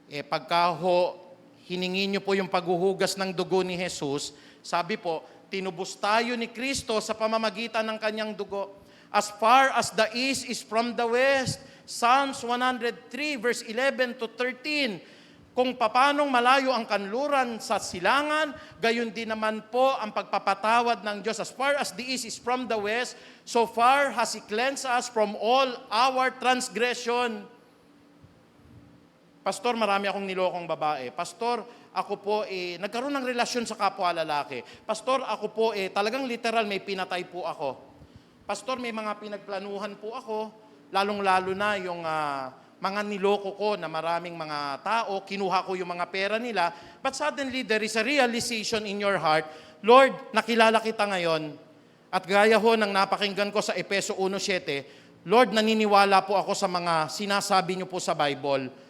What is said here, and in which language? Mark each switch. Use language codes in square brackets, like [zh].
[tl] Pagka hiningi niyo po yung paghuhugas ng dugo ni Jesus, sabi po, tinubos tayo ni Kristo sa pamamagitan ng kanyang dugo. [en] As far as the east is from the west, Psalms 103 verse 11 to 13, [tl] Kung papanong malayo ang kanluran sa silangan, gayon din naman po ang pagpapatawad ng Diyos. [en] As far as the east is from the west, so far has He cleansed us from all our transgression. [tl] Pastor, marami akong nilokong babae. Pastor, ako po nagkaroon ng relasyon sa kapwa lalaki. Pastor, ako po talagang literal may pinatay po ako. Pastor, may mga pinagplanuhan po ako, lalong-lalo na yung mga niloko ko na maraming mga tao, kinuha ko yung mga pera nila, [en] but suddenly there is a realization in your heart, [tl] Lord, nakilala kita ngayon, at gaya ho ng napakinggan ko sa Efeso 1:7, Lord, naniniwala po ako sa mga sinasabi niyo po sa Bible.